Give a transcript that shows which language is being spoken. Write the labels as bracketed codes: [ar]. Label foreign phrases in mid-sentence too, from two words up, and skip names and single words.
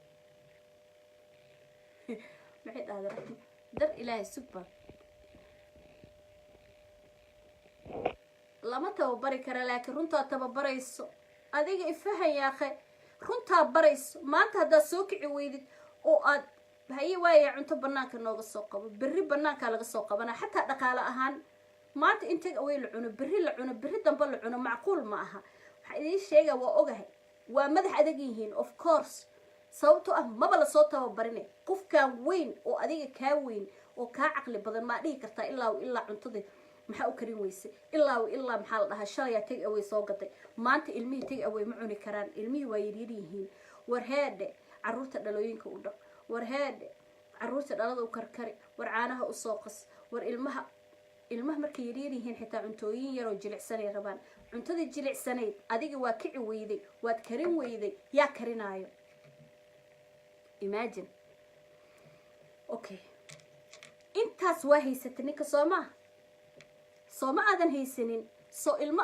[so] maxay dhahda dar ilaahay subba lama tababari kara laakiin runtaa tababarayso adiga ifahan yaaqe runtaa barayso maanta haddaad soo kici weydid oo aad haye waaya cunto banaanka nooga soo qabo berri banaankaa laga soo qabana xataa dhaqaale ahaan maanta intag away la cuno berri dambe la cuno macquul ma aha waxaa idiin sheegaa waa ogahay waa madax adag yihiin [en] of course [so] sababtoo ah maba lasoo tababarine qofkaan weyn oo adiga kaa weyn oo kaa caqli badan maa dhihi kartaa ilaa cuntada maxaa u karin weyse ilaa maxaa la dhahaa shalaya [en] take away [so] soo gaday maanta ilmihii [en] take away [so] ma cuni karaan ilmihii waa yaryar yihiin war heedhe caruurta dhalooyinka u dhaq war heedhe caruurta dhalada u karkari war caanaha u soo qas war ilmaha markay yaryar yihiin xitaa cuntooyin yaroo jilicsanay rabaan cuntadii jilicsanayd adiga waa kici weyday waad karin weyday yaa karinaayo [en] imagine okay [so] intaas waa haysatay ninka sooma aadan haysanin soo ilma